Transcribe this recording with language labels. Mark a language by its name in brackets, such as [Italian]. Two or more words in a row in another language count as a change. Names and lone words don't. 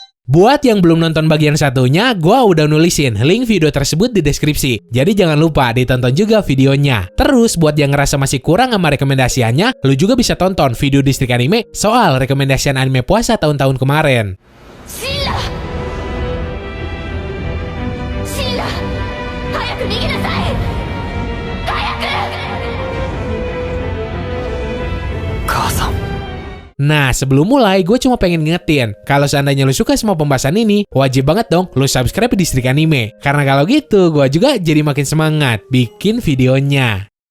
[Indonesian] Buat yang belum nonton bagian satunya, gua udah nulisin link video tersebut di deskripsi. Jadi jangan lupa ditonton juga videonya. Terus buat yang ngerasa masih kurang sama rekomendasiannya, lu juga bisa tonton video Distrik Anime soal rekomendasian anime puasa tahun-tahun kemarin. [Japanese] Shinra! Shinra! 早く逃げなさい! Hayaku! Kasa. [Indonesian] Nah, sebelum mulai, gue cuma pengen ngingetin, kalau seandainya lu suka sama pembahasan ini, wajib banget dong lu subscribe di Distrik Anime. Karena kalau gitu, gue juga jadi makin semangat bikin videonya.